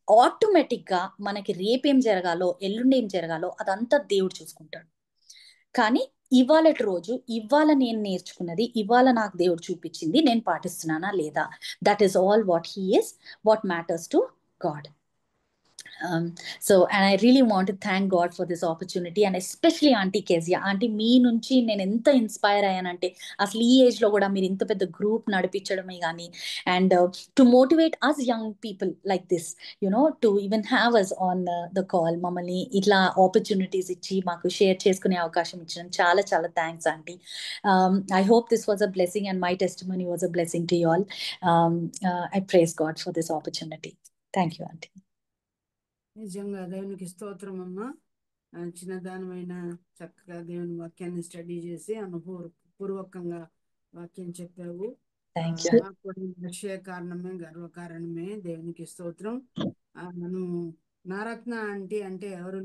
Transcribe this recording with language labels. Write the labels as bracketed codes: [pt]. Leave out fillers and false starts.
[te] Automatic గా మనకి రేపేం జరగాలో ఎల్లుండి ఏం జరగాలో అదంతా దేవుడు చూసుకుంటాడు. కానీ ఇవాళటి రోజు ఇవాళ నేను నేర్చుకున్నది ఇవాళ నాకు దేవుడు చూపించింది నేను పాటిస్తున్నానా లేదా, [en] That is all what he is, what matters to God. And I really want to thank God for this opportunity, and especially Auntie Kezia. [te] Auntie, మీ నుంచి నేను ఎంత ఇన్స్పైర్ అయ్యానంటే, అసలు ఈ ఏజ్ లో కూడా మీరు ఇంత పెద్ద గ్రూప్ నడిపించడమే కానీ, [en] and to motivate us young people like this, to even have us on the call, [te] మమ్మల్ని ఇట్లా ఆపర్చునిటీస్ ఇచ్చి మాకు షేర్ చేసుకునే అవకాశం ఇచ్చడం చాలా చాలా thanks aunty. [en] I hope this was a blessing and my testimony was a blessing to you all. I praise God for this opportunity. Thank you, Auntie. [te] నిజంగా దేవునికి స్తోత్రం అమ్మ. చిన్నదానమైన చక్కగా దేవుని వాక్యాన్ని స్టడీ చేసి అనుభవపూర్వకంగా వాక్యం చెప్పావు. [en] Thank you. [te] నాకు కూడా రక్షయ కారణమే, గర్వకారణమే. దేవునికి స్తోత్రం. మనం నారత్న ఆంటీ అంటే ఎవరు?